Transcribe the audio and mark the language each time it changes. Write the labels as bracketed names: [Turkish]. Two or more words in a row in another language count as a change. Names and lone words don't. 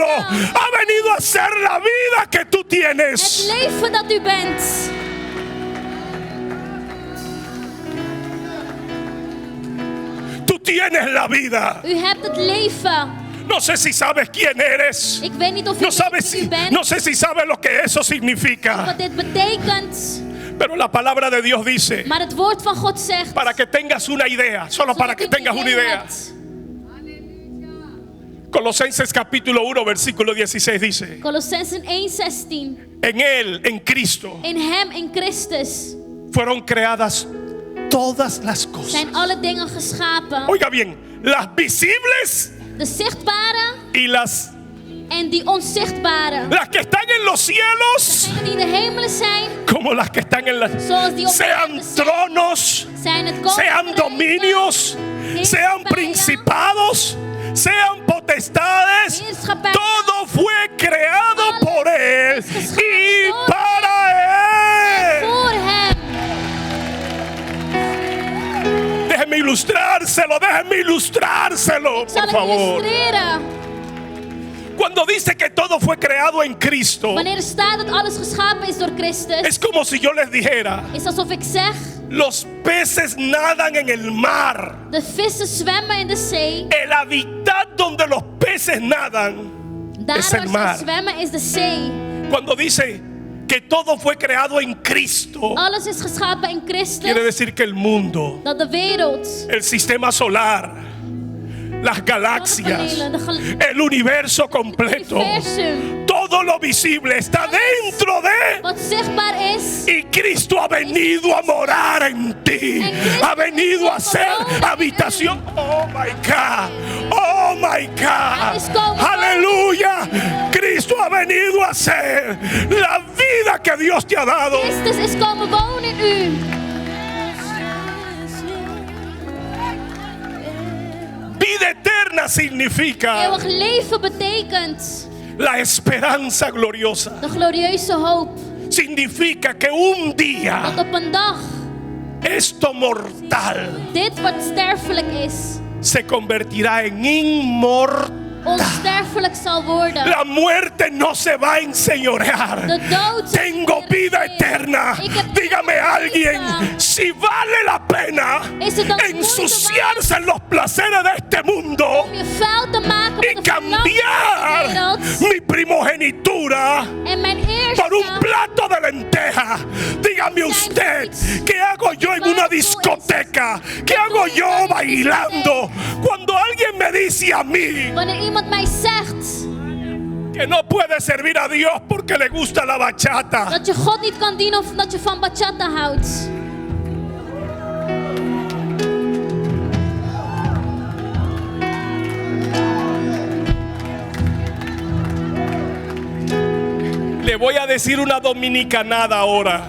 [Spanish] Ha venido a ser la vida que tú [Dutch] Het [Spanish] tienes. [Dutch] leven dat u bent. [Spanish] Tú tienes la vida. [Dutch] U hebt het leven. [Spanish] No sé si sabes quién eres. [Dutch] Ik weet niet of u [Spanish] No, [Dutch] weet wie u bent. [Spanish] no sé si sabes lo que eso significa. [Dutch] Wat dit betekent. [Spanish] Pero la palabra de Dios dice, [Dutch] Maar het woord van God zegt. [Spanish] para que tengas una idea, solo para que [Dutch] zodat u [Spanish] tengas una [Dutch] idee [Spanish] idea, [Dutch] hebt, [Spanish] Colosenses capítulo 1 versículo 16 dice: [Dutch] Colossensen 1:16. [Spanish] en Él, en Cristo, [Dutch] In hem, in Christus, [Spanish] fueron creadas todas las cosas. [Dutch] zijn alle dingen geschapen. [Spanish] Oiga bien, las visibles [Dutch] De zichtbare [Spanish] y las [Dutch] en die onzichtbare. [Spanish] que están en los cielos, [Dutch] Degenen die in de hemelen zijn, [Spanish] como las que están en las, [Dutch] zoals die op de [Spanish] sean [Dutch] aarde zijn, [Spanish] tronos, [Dutch] zijn het [Spanish] sean [Dutch] koninkrijken, [Spanish] dominios, sean principados, sean potestades, [Dutch] heerschappijen. [Spanish] todo fue creado por Él y para Él. [Dutch] Voor hem. [Spanish] Déjeme ilustrárselo, [Dutch] Zal [Spanish] por [Dutch] ik [Spanish] favor. [Dutch] illustreren? [Spanish] Cuando dice que todo fue creado en Cristo, [Dutch] Wanneer er staat dat alles geschapen is door Christus, [Spanish] es como si yo les dijera: [Dutch] is alsof ik zeg, [Spanish] los peces nadan en el mar. [Dutch] de vissen zwemmen in de zee. [Spanish] El hábitat donde los peces nadan [Dutch] Daar [Spanish] es [Dutch] waar [Spanish] el [Dutch] ze [Spanish] mar. [Dutch] zwemmen is de zee. [Spanish] Cuando dice que todo fue creado en Cristo, [Dutch] Alles is geschapen in [Spanish] quiere [Dutch] Christus. [Spanish] decir que el mundo, [Dutch] Dat de wereld, [Spanish] el sistema solar, las galaxias, [Dutch] zonnepanelen, de [Spanish] el universo completo, [Dutch] universum, [Spanish] todo lo visible está dentro de. [Dutch] wat zichtbaar is, [Spanish] Y Cristo ha venido a morar en ti. Ha venido a hacer habitación. [English] Oh my God. Oh my God. [Spanish] Aleluya. Cristo ha venido a hacer la vida que Dios te ha dado. [Dutch] Christus is komen wonen in u. [Spanish] Vida eterna significa [Dutch] Eeuwig leven betekent [Spanish] la esperanza gloriosa. [Dutch] de glorieuze hoop. [Spanish] Significa que un día [Dutch] Dat op een dag [Spanish] esto mortal [Dutch] dit wat sterfelijk is, [Spanish] se convertirá en inmortal. [Dutch] onsterfelijk zal worden. [Spanish] La muerte no se va a enseñorear. [Dutch] De dood zal [Spanish] Tengo [Dutch] niet [Spanish] vida [Dutch] regeren. [Spanish] eterna. [Dutch] Ik heb [Spanish] Dígame [Dutch] eeuwige [Spanish] alguien [Dutch] leven. [Spanish] si vale la pena [Dutch] Is het dan moeite [Spanish] ensuciarse en los placeres de este mundo [Dutch] om je vuil te maken [Spanish] y [Dutch] met de verlangen van de [Spanish] cambiar [Dutch] wereld [Spanish] mi primogenitura [Dutch] en mijn [Spanish] por un [Dutch] eerste [Spanish] plato de lenteja? Dígame usted, ¿qué hago yo en una discoteca? ¿Qué hago yo bailando? Cuando alguien me dice a mí [Dutch] wanneer iemand mij zegt [Spanish] que no puede servir a Dios porque le gusta la bachata. [Dutch] dat je God niet kan dienen of dat je van bachata houdt. [Spanish] Le voy a decir una dominicanada ahora.